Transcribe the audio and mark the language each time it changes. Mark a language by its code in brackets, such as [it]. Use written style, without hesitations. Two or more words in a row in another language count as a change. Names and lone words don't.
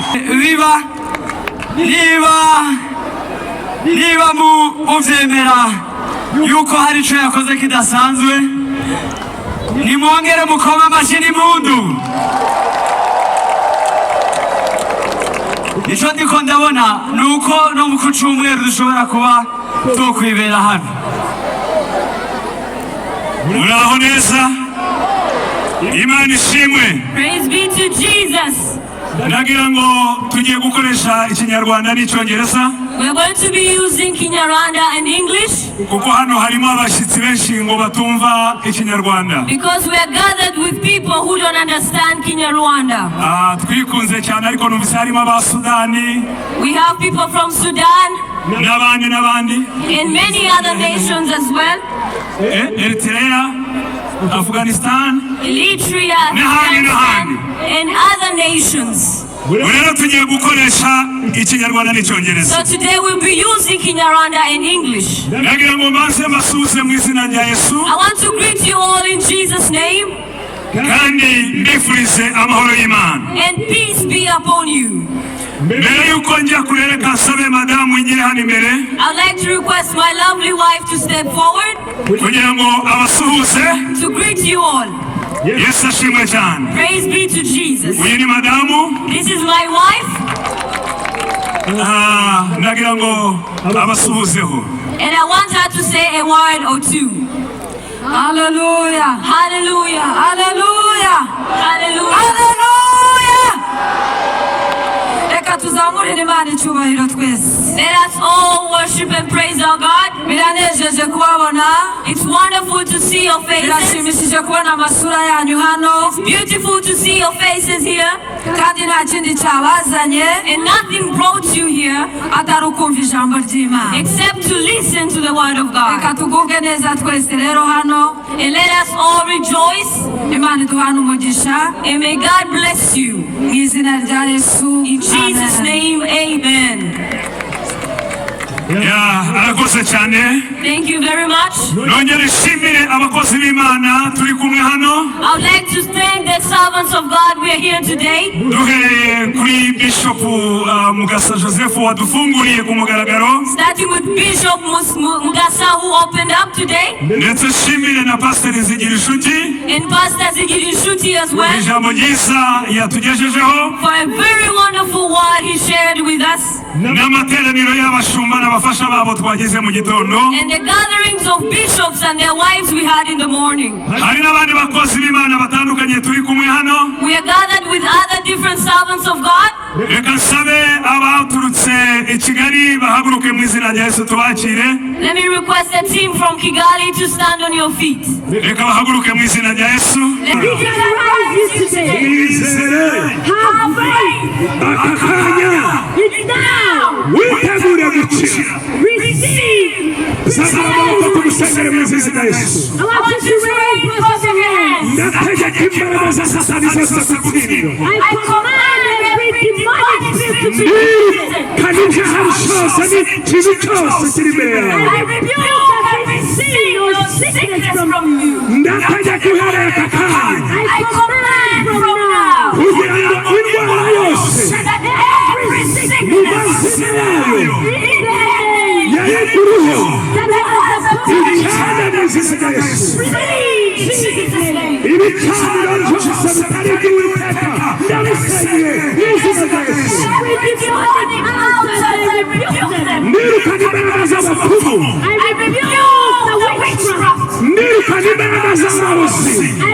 [rw] Niba mubyemera yuko hari icyo yakoze kidasanzwe, nimwongere mukoma amashyi n'impundu. Icyo ndiko ndabona ni uko no mu cyumweru dushobora kuba tukwibera hano. Muraho neza, Imana ishimwe. [en] Praise be to Jesus. [rw] Nagira ngo tugiye gukoresha ikinyarwanda n'icyongereza. [en] We are going to be using Kinyarwanda and English [rw] kuko hano harimo abashyitsi benshi ngo batumva ikinyarwanda. [en] because we are gathered with people who don't understand Kinyarwanda. [rw] Twikunze cyane ariko numvise harimo abasudani. [en] We have people from Sudan [rw] n'abandi [en] and many other nations as well. Eritrea, Afghanistan, Eritrea, [rw] n'ahandi. [en] and other nations. [rw] Rero tugiye gukoresha ikinyarwanda n'icyongereza. [en] So today we'll be using Kinyarwanda and English. [rw] Nagira ngo mbanze mbasuhuze mu izina rya Yesu. [en] I want to greet you all in Jesus' name. [rw] Kandi mbifurize amahoro y'Imana. [en] And peace be upon you. [rw] Mbere yuko njya kurereka nsabe madamu ingire hano imbere. [en] I'd like to request my lovely wife to step forward [rw] kugira ngo abasuhuze. [en] to greet you all. [rw] Yesu ashimwe cyane. [en] Praise be to Jesus. [rw] Uyu ni madamu. [en] This is my wife. [rw] Nagira ngo abasuhuzeho. [en] And I want her to say a word or two. Hallelujah. Hallelujah. Hallelujah. Hallelujah. Hallelujah. [rw] Reka Reka tuzamurire Imana icyubahiro twese. [en] Let us all worship and praise our God. [rw] Biranejeje kubabona. [en] It's wonderful to see your faces. [rw] Birashimishije kubona amasura yanyu hano. [en] It's beautiful to see your faces here. [rw] Kandi nta kindi cyabazanye. [en] And nothing brought you here [rw] atari ukumva ijambo ry'Imana. [en] except to listen to the word of [rw] Reka [en] God. [rw] tugubwe neza twese rero hano. [en] And let us all rejoice. [rw] Imana iduhane umugisha. [en] And may God bless you. [rw] Mu izina rya Yesu. [en] In Jesus' name, amen. [rw] arakoze cyane. [en] Thank you very much. [rw] Nongere nshimire abakozi b'Imana turi kumwe hano. [en] I would like to thank the servants of God we are here today. [rw] Duhereye kuri Bishop Mugasa Joseph wadufunguriye ku mugaragaro. [en] Starting with Bishop Mugasa who opened up today. [rw] Ndetse nshimire na Pastor Zigirinshuti. [en] And Pastor Zigirinshuti as well. [rw] Ijambo ryiza yatugejejeho. [en] For a very wonderful word he shared with us. [rw] N'amateraniro y'abashumba n'abafasha babo twagize mu gitondo. [en] And the gatherings of bishops and their wives we had in the morning. [rw] Hari n'abandi bakozi b'Imana batandukanye turi kumwe hano. [en] We are gathered with other different servants of God. [rw] Reka nsabe abaturutse i Kigali bahaguruke mu izina rya Yesu tubakire. [en] Let me request a team from Kigali to stand on your feet. [rw] Reka bahaguruke mu izina rya Yesu. [en] Let me raise you today. Have faith. [rw] Akakanya. [en] It's now. [rw] Witegure gukira. [en] Receive. [rw] Sasa amaboko tugusengere mu izina rya Yesu. [en] I want you to raise both of your hands. [rw] Ndategeka imbaraga za Satani zose gutsindwa. [en] I command every demonic spirit to be defeated. [rw] Kandi icyaha cyose n'ikibi cyose kiri imbere yawe. [en] I rebuke every sin or sickness from you. [rw] Ndategeka uhereye aka kanya. [en] I command from now [rw] Kugira ngo indwara yose [en] that every [rw] mu [en] sickness [rw] mazina yayo [en] in the name [rw] yayikuruho. [en] that has [rw] Icyana mu izina rya Yesu. Ibicaniro byose bitari iby'Uwiteka ndabisenye mu izina rya Yesu. Nirukana imbaraga z'abapfumu. Nirukana imbaraga z'abarozi.